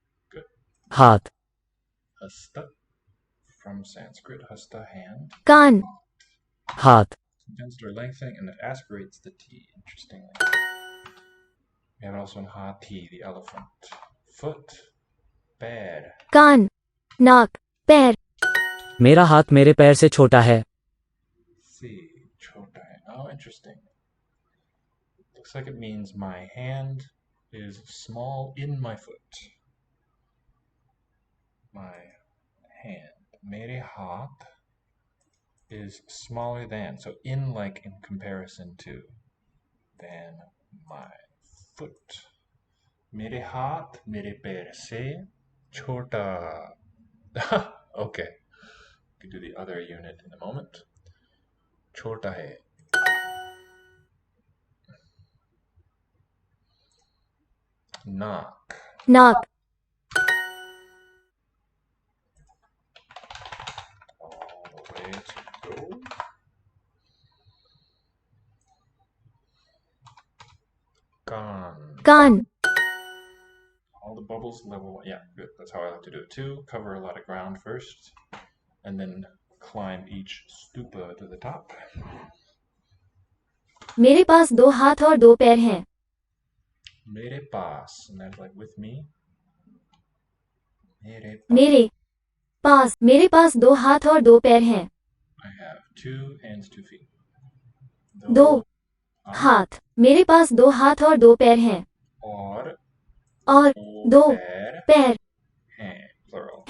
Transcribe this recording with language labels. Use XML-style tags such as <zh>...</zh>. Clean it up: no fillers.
<en>Good.</en> <hi>हाथ</hi> <en>Hasta, from Sanskrit, hasta, hand.</en> <hi>कान हाथ</hi> <en>Condense or lengthening, and it aspirates the T, interestingly. We have also in hati, the elephant. Foot, पैर.</en> <hi>कान नाक पैर मेरा हाथ मेरे पैर से छोटा है</hi> <en>See,</en> <hi>chota hai.</hi> <en>Oh, interesting. Looks like it means my hand is small in my foot. My hand.</en> <hi>Mere haath</hi> <en>is smaller than. So in like in comparison to. Than my foot.</en> <hi>Mere haath, mere pair se chota. Okay.</hi> <en>We can do the other unit in a moment.</en> <hi>Chota hai. Naak. नाक</hi> <en>All the way to go.</en> <hi>Kaan. Can't</hi> <en>All the bubbles level 1. Yeah, good. That's how I like to do it too. Cover a lot of ground first, and then climb each stupa to the top.</en> <hi>मेरे पास दो हाथ और दो पैर हैं Mere paas,</hi> <en>and that's like with me.</en> <hi>Mere मेरे पास दो हाथ और दो पैर हैं</hi> <en>I have 2 hands, 2 feet.</en> <hi>दो हाथ मेरे पास दो हाथ और दो पैर हैं और दो पैर हैं, plural.</hi>